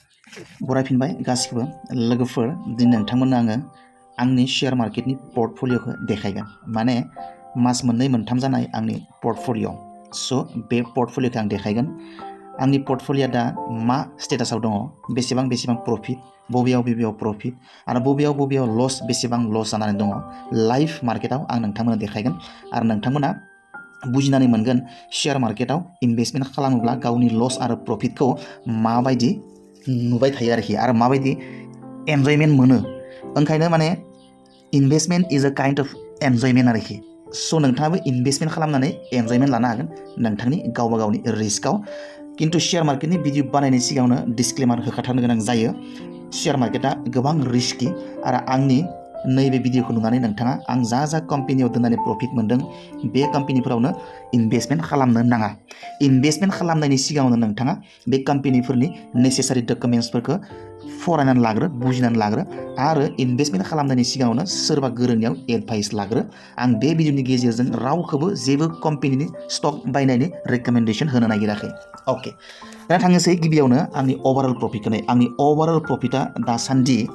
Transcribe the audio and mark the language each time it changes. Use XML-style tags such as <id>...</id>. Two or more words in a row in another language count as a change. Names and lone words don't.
<brx>बरायफिनबाय गासिबो लोगोफोर दिनै नोंथांमोननो आङो आंनि</brx> <en>share marketनि</en> <brx>पर्टफलिय'खौ देखायगोन माने मास मोननै मोनथाम जानाय आंनि पर्टफलिय' स' बे पर्टफलिय'खौ आं देखायगोन आंनि पर्टफलिय'आ दा मा स्टेटासाव दङ बेसेबां प्रफिट बबेयाव प्रफिट आरो बबेयाव लस बेसेबां लस जानानै दङ</brx> <en>live marketआव</en> <brx>आं नोंथांमोननो देखायगोन आरो नोंथांमोना बुजिनानै मोनगोन</brx> <en>share marketआव</en> <brx>इनभेस्टमेन्ट खालामोब्ला गावनि लस आरो प्रफिटखौ माबायदि नुबाय थायो आरोखि आरो माबायदि एन्जयमेन्ट मोनो ओंखायनो माने</brx> <en>investment is a kind of enjoyment</en> <brx>आरोखि स' नोंथाङाबो इनभेस्टमेन्ट खालामनानै एन्जयमेन्ट लानो हागोन नोंथांनि गावबा गावनि रिस्कआव किन्तु</brx> <en>share marketनि</en> <brx>भिडिअ बानायनायनि सिगाङावनो डिसक्लेमार होखाथारनो गोनां जायो</brx> <en>share marketआ</en> <brx>गोबां रिस्कि आरो आंनि नैबे भिडिअखौ नुनानै नोंथाङा आं जा कम्पानियाव दोननानै प्रफिट मोनदों बे कम्पानिफोरावनो इनभेस्टमेन्ट खालामनो नाङा इनभेस्टमेन्ट खालामनायनि सिगाङावनो नोंथाङा बे कम्पानिफोरनि</brx> <en>necessary documentsफोरखौ</en> <brx>फरायनानै लाग्रो बुजिनानै लाग्रो आरो इनभेस्टमेन्ट खालामनायनि सिगाङावनो सोरबा गोरोंनियाव एडभाइस लाग्रो आं बे भिडिअनि गेजेरजों रावखौबो जेबो कम्पानिनि स्टक बायनायनि रेकमेन्डेसन होनो नागिराखै अके दा थांनोसै गिबियावनो आंनि</brx> <en>overall profitखौ</en> <brx>आंनि</brx> <en>overall profitआ</en> <brx>दासान्दि</brx>